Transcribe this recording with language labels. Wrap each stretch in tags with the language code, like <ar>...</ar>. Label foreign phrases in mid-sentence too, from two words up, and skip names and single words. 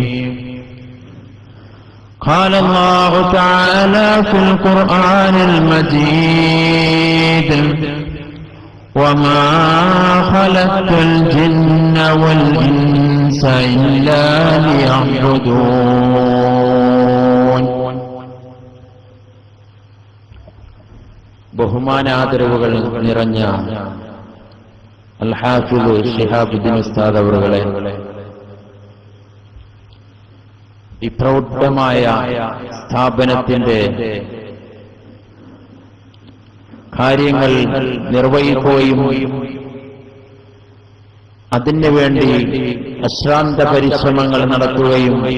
<ar>قال الله تعالى في القرآن المجيد: وما خلقت الجن والإنس إلا ليعبدون.</ar> <ml>ബഹുമാനാദരവുകൾ നിറഞ്ഞ അൽ-ഹാഫിദ് ശിഹാബുദ്ദീൻ ഉസ്താദ് അവറുകളെ, ഈ പ്രൗഢമായ സ്ഥാപനത്തിന്റെ കാര്യങ്ങൾ നിർവഹിക്കുകയും അതിനു വേണ്ടി അശ്രാന്ത പരിശ്രമങ്ങൾ നടത്തുകയും</ml>